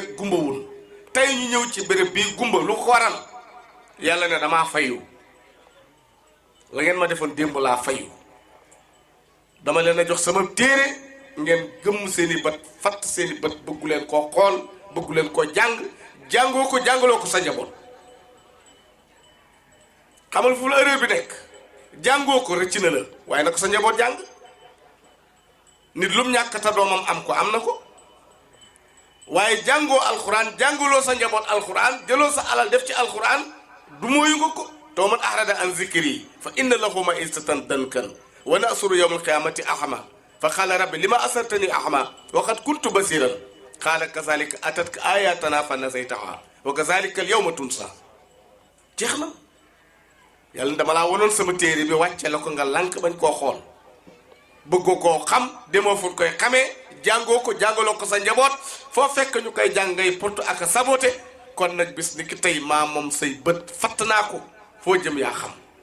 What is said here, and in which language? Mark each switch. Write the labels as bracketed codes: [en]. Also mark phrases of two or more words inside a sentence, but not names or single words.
[wo] gumbawul tey ñu ñëw ci béréb bii gumba lu ko waral yàlla ne damaa fayu la ngeen ma defoon démb laa fayu dama leen a jox sama téere ngeen gëmm seeni bët fatt seeni bët bëggu leen koo xool bëggu leen koo jàngoo ko jàngaloo ko sa njaboot xamal fu la erreur bi nekk jàngoo ko rëcc na la waaye na ko sa njaboot jàng nit lum ñàkk ta doomam am ko am na ko waaye jàngoo alxuraan jàngaloo sa njaboot alxuraan jëloo sa alal def ci alxuraan du mooyu nga ko to man [ar] أعرض عن ذكري فإن له معيشة ضنكا ونحشره يوم القيامة أعمى قال رب لم حشرتني أعمى وقد كنت بصيرا قال كذلك أتتك آياتنا فنسيتها وكذلك اليوم تنسى [wo] jeex na yàlla dama laa wonoon sama téere bi wàcce la ko nga lànk bañ koo xool bëggoo koo xam demoo fu koy xamee jàngoo ko jàngaloo ko sa njaboot foo fekk ñu koy jàng ngay porte ak saboté kon nag bis ni ki tey maa moom say bët fatt naa ko foo jëm yaa xam